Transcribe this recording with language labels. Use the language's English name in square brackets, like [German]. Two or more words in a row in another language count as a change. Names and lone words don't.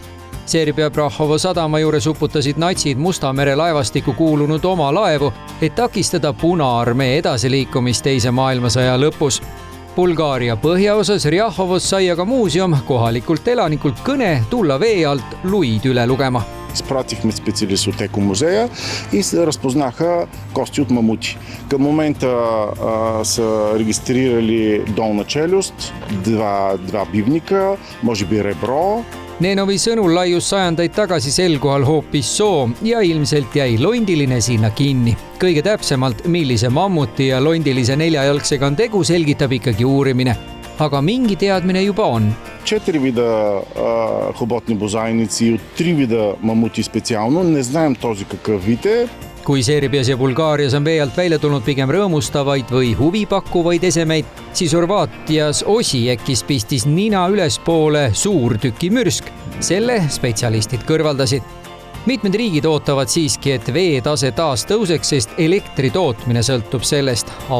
[Estonian] Serbia Prahovo sadama juures uputasid natsid Musta mere laevastikku kuulunud oma laevu, et takistada Punaarmee edasiliikumist teise maailmasõja lõpus. Bulgaaria põhjaosas Rjahovos sai aga muuseum kohalikult elanikult kõne tulla vee alt luid üle lugema. [Bulgarian] Изпратихме специалист от екомузея и се разпознаха кости от мамути. Към момента са регистрирали долна челюст, два бивника, може би ребро. [Estonian] Nenovi sõnul laius sajandaid tagasi sel kohal hoopis soo ja ilmselt jäi londiline sinna kinni. Kõige täpsemalt, millise mammuti ja londilise neljajalgsega on tegu, selgitab ikkagi uurimine. Aga mingi teadmine juba on. [Bulgarian] 4 вида хоботни бозайници и от 3 вида мамути специално. Не знаем този какъв вид е. [Estonian] Kui Serbias ja Bulgaarias on vee alt välja tulnud pigem rõõmustavaid või huvipakkuvaid esemeid, siis Horvaatias Osijekis pistis nina ülespoole suur tükimürsk. Selle spetsialistid kõrvaldasid. Mitmed riigid ootavad siiski, et veetase taas tõuseks, sest elektri tootmine sõltub sellest.